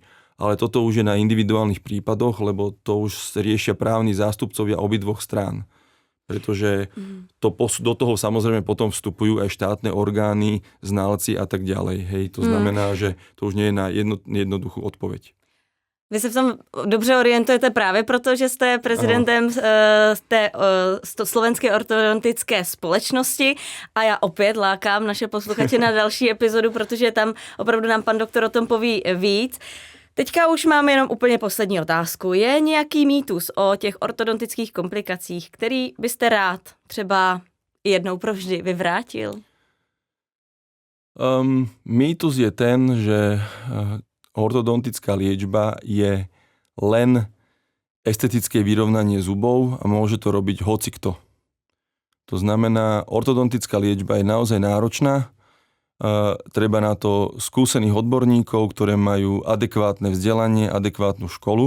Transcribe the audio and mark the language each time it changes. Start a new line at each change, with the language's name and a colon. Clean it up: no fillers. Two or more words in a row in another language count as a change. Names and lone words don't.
Slovak: Ale toto už je na individuálnych prípadoch, lebo to už riešia právni zástupcovia obidvoch strán. Pretože do toho samozrejme potom vstupujú aj štátne orgány, znalci a tak ďalej. Hej, to znamená, že to už nie je na jednoduchú odpoveď.
Czech: Vy se v tom dobře orientujete právě proto, že jste prezidentem té slovenské ortodontické společnosti a já opět lákám naše posluchače na další epizodu, protože tam opravdu nám pan doktor o tom poví víc. Teďka už mám jenom úplně poslední otázku. Je nějaký mýtus o těch ortodontických komplikacích, který byste rád třeba jednou provždy vyvrátil?
Slovak: Mýtus je ten, že ortodontická liečba je len estetické vyrovnanie zubov a môže to robiť hocikto. To znamená, ortodontická liečba je naozaj náročná. Treba na to skúsených odborníkov, ktoré majú adekvátne vzdelanie, adekvátnu školu.